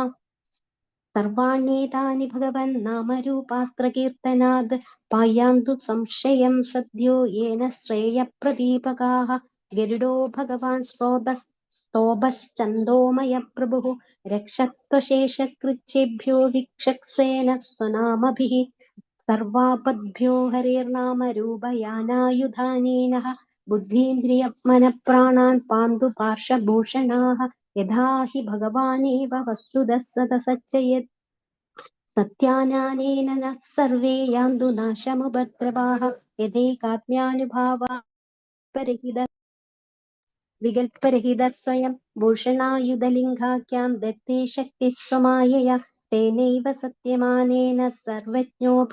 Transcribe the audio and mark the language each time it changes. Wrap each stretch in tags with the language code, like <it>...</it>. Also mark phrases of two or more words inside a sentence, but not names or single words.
<sa>സർവാണ്യേതാനി ഭഗവൻ നാമരൂപാസ്ത്രകീർത്തനാദ് പായാന്തു സംശയം സദ്യോ യേന ശ്രേയപ്രദീപകാഃ ഗരുഡോ ഭഗവാൻ സ്തോഭശ്ചന്ദോമയ പ്രഭുഃ രക്ഷത്വശേഷകൃച്ഛേഭ്യോ വിക്ഷക്സേന സ്വനാമഭിഃ സർവാപദ്ഭ്യോ ഹരേർനാമരൂപയാനായുധാനേനഃ ബുദ്ധീന്ദ്രിയമനഃപ്രാണാൻ പാന്തു പാർശ്വഭൂഷണാഃ യഥാ ഹി ഭഗവാനേവ വസ്തുതഃ സദസच्च യത് सत्यानानेन न सर्वे यान्तु नाशमुपद्रवाः यथैकात्म्यानुभावा परहित विकल्परहितः स्वयं भूषणायुधलिङ्गाख्यां दत्ते शक्तिः स्वमायया तेनैव सत्यमानेन सर्वज्ञो</sa>